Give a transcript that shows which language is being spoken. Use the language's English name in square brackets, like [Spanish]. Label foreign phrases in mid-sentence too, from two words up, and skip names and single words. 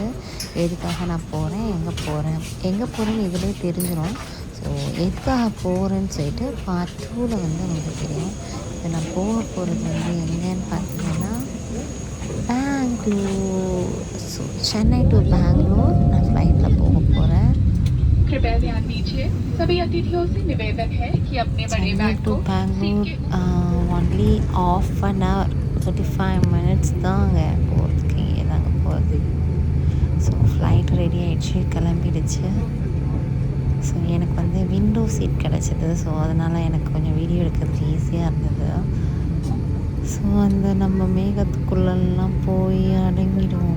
[Tamil] எதுக்காக நான் போகிறேன், எங்கே போகிறேன்னு இதிலே தெரிஞ்சிடும். ஸோ எதுக்காக போகிறேன்னு சொல்லிட்டு பார்ட் 2ல் வந்து உங்களுக்கு தெரியும். இப்போ நான் போக போகிறது வந்து எங்கேன்னு பார்த்தீங்கன்னா பெங்களூர். ஸோ சென்னை டு பெங்களூர் நான் ஃப்ளைட்டில் போக போகிறேன். [Hindi] कृपया ध्यान दीजिए, सभी अतिथियों से निवेदन है कि अपने बड़े बैग டு को [English] பெங்களூர் only half an hour 35 minutes [Tamil] தாங்க போகிறதுக்கு. இங்கே தாங்க போகிறது. ரெடி ஆகிடுச்சு, கிளம்பிடுச்சு. ஸோ எனக்கு வந்து விண்டோ சீட் கிடச்சிது. ஸோ அதனால் எனக்கு கொஞ்சம் வீடியோ எடுக்கிறதுக்கு ஈஸியாக இருந்தது. ஸோ அந்த நம்ம மேகத்துக்குள்ளெல்லாம் போய் அடங்கிடுவோம்.